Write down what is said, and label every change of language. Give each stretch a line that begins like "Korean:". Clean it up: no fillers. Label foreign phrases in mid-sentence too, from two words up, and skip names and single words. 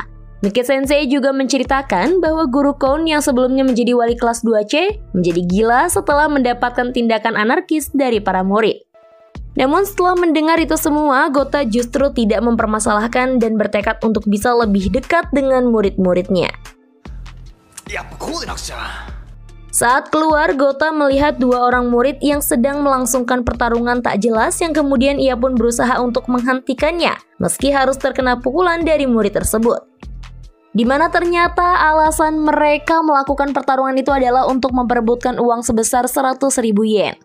Indonesian: Miki Sensei juga menceritakan bahwa guru Koun yang sebelumnya menjadi wali kelas 2C menjadi gila setelah mendapatkan tindakan anarkis dari para murid. Namun setelah mendengar itu semua, Gouta justru tidak mempermasalahkan dan bertekad untuk bisa lebih dekat dengan murid-muridnya.
Japanese: やっぱこうでなくちゃ。
Indonesian: Saat keluar, Gota melihat dua orang murid yang sedang melangsungkan pertarungan tak jelas yang kemudian ia pun berusaha untuk menghentikannya meski harus terkena pukulan dari murid tersebut. Di mana ternyata alasan mereka melakukan pertarungan itu adalah untuk memperebutkan uang sebesar 100.000 yen.